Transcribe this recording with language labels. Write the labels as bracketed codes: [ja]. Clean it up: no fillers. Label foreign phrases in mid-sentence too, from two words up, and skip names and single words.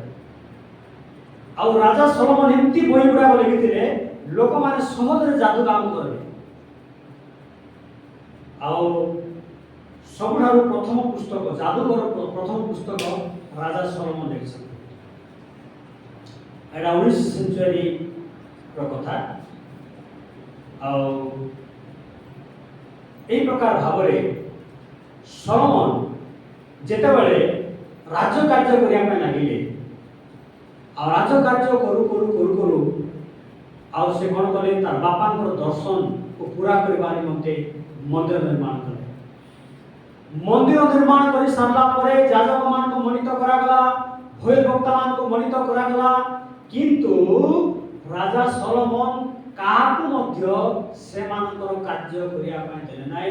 [or] ଆଉ ରାଜା ସଲୋମନ ଏମିତି ବହି ଗୁଡ଼ାକ ଲେଖିଥିଲେ, ଲୋକମାନେ ସହଜରେ ଯାଦୁ କାମ କରିବେ। ଆଉ ସବୁଠାରୁ ପ୍ରଥମ ପୁସ୍ତକ, ଯାଦୁକର ପ୍ରଥମ ପୁସ୍ତକ ରାଜା ସଲୋମନ ଲେଖିଛନ୍ତି। ଏଇଟା 19 ସେଞ୍ଚୁରୀର କଥା। ଆଉ ଏହି ପ୍ରକାର ଭାବେ ସଲୋମନ ଯେତେବେଳେ ରାଜ୍ୟ କାର୍ଯ୍ୟ କରିଆ ପାଇଁ ଲାଗିଲେ, ଆଉ ରାଜ୍ୟ କାର୍ଯ୍ୟ କରୁ କରୁ କରୁ କରୁ ଆଉ ସେ କ'ଣ କଲେ, ତାର ବାପାଙ୍କର ଦର୍ଶନକୁ ପୁରା କରିବା ନିମନ୍ତେ ମନ୍ଦିର ନିର୍ମାଣ କଲେ। ମନ୍ଦିର ନିର୍ମାଣ କରି ସାରିଲା ପରେ ଯାଜକମାନଙ୍କୁ ମନୋନୀତ କରାଗଲା, ଭୋଇବକ୍ତାମାନଙ୍କୁ ମନୋନୀତ କରାଗଲା, କିନ୍ତୁ ରାଜା ସଲୋମନ କାହାକୁ ମଧ୍ୟ ସେମାନଙ୍କର କାର୍ଯ୍ୟ କରିବା ପାଇଁ ଦେଲେ ନାହିଁ।